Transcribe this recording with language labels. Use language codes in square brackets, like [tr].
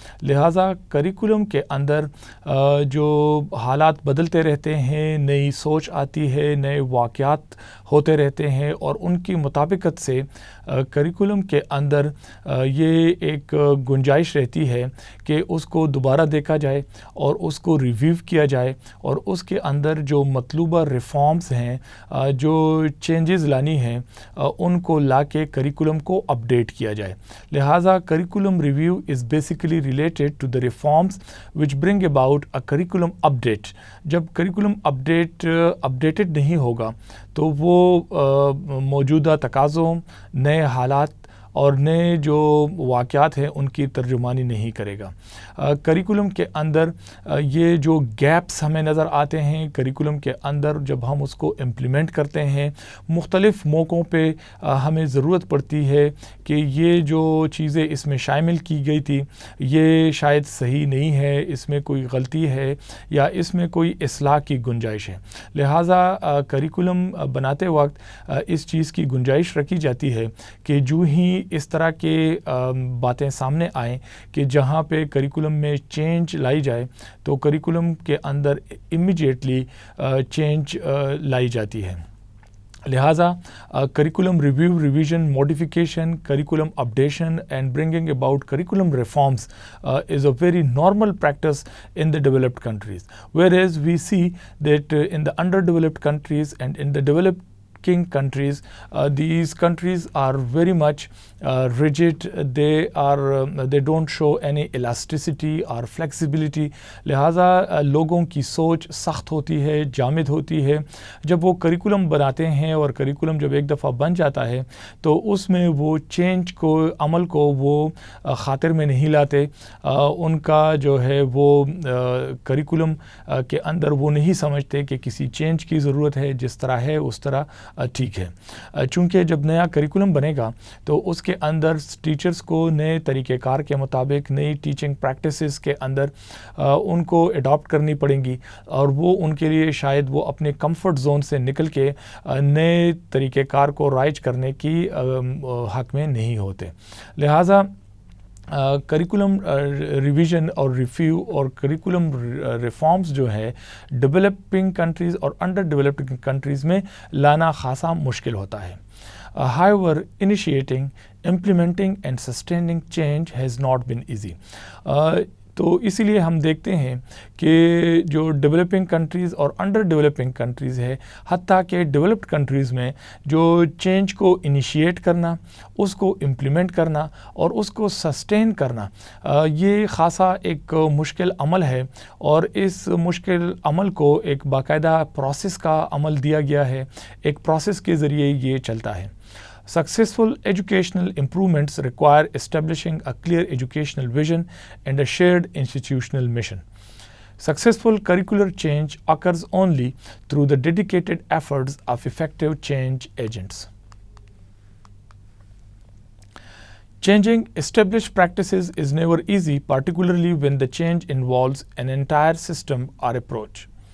[ur] لہٰذا کریکولم کے اندر جو حالات بدلتے رہتے ہیں، نئی سوچ آتی ہے، نئے واقعات ہوتے رہتے ہیں اور ان کی مطابقت سے کریکولم کے اندر یہ ایک گنجائش رہتی ہے کہ اس کو دوبارہ دیکھا جائے اور اس کو ریویو کیا جائے اور اس کے اندر جو مطلوبہ ریفارمز ہیں، جو چینجز لانی ہیں، ان کو لا کے کریکولم کو اپڈیٹ کیا جائے. [en] لہٰذا curriculum review is basically related to the reforms which bring about a curriculum update. [ur] جب کریکولم اپڈیٹڈ نہیں ہوگا تو وہ موجودہ تقاضوں، نئے حالات اور نئے جو واقعات ہیں ان کی ترجمانی نہیں کرے گا. کریکولم کے اندر یہ جو گیپس ہمیں نظر آتے ہیں، کریکولم کے اندر جب ہم اس کو امپلیمنٹ کرتے ہیں، مختلف موقعوں پہ ہمیں ضرورت پڑتی ہے کہ یہ جو چیزیں اس میں شامل کی گئی تھی یہ شاید صحیح نہیں ہے، اس میں کوئی غلطی ہے یا اس میں کوئی اصلاح کی گنجائش ہے. لہٰذا کریکولم بناتے وقت اس چیز کی گنجائش رکھی جاتی ہے کہ جو ہی اس طرح کے باتیں سامنے آئیں کہ جہاں پہ کریکولم میں چینج لائی جائے تو کریکولم کے اندر امیڈیٹلی چینج لائی جاتی ہے. [en] لہٰذا curriculum review, revision, modification, curriculum updation and bringing about curriculum reforms is a very normal practice in the developed countries, whereas we see that in the underdeveloped countries and in the developing countries, these countries are very much rigid. They don't show any elasticity or flexibility. [ur] لہٰذا لوگوں کی سوچ سخت ہوتی ہے، جامد ہوتی ہے. جب وہ کریکولم بناتے ہیں اور کریکولم جب ایک دفعہ بن جاتا ہے تو اس میں وہ چینج کو، عمل کو وہ خاطر میں نہیں لاتے. ان کا جو ہے وہ کریکولم کے اندر وہ نہیں سمجھتے کہ کسی چینج کی ضرورت ہے، جس طرح ہے اس طرح ٹھیک ہے. چونکہ جب نیا کریکولم بنے گا تو اس کے اندر ٹیچرز کو نئے طریقہ کار کے مطابق، نئی ٹیچنگ پریکٹسز کے اندر ان کو اڈاپٹ کرنی پڑیں گی اور وہ ان کے لیے شاید وہ اپنے کمفرٹ زون سے نکل کے نئے طریقہ کار کو رائج کرنے کی حق میں نہیں ہوتے. لہٰذا کریکولم ریویژن اور ریویو اور کریکولم ریفارمز جو ہے ڈیولپنگ کنٹریز اور انڈر ڈیولپڈ کنٹریز میں لانا خاصا مشکل ہوتا ہے. [en] However, initiating, implementing and sustaining change has not been easy. [ur] تو اسی لیے ہم دیکھتے ہیں کہ جو ڈیولپنگ کنٹریز اور انڈر ڈیولپنگ کنٹریز ہے، حتیٰ کہ ڈیولپڈ کنٹریز میں جو چینج کو انیشیٹ کرنا، اس کو امپلیمنٹ کرنا اور اس کو سسٹین کرنا، یہ خاصا ایک مشکل عمل ہے، اور اس مشکل عمل کو ایک باقاعدہ پروسیس کا عمل دیا گیا ہے، ایک پروسیس کے ذریعے یہ چلتا ہے۔ [en] Successful educational improvements require establishing a clear educational vision and a shared institutional mission. Successful curricular change occurs only through the dedicated efforts of effective change agents. Changing established practices is never easy, particularly when the change involves an entire system or approach.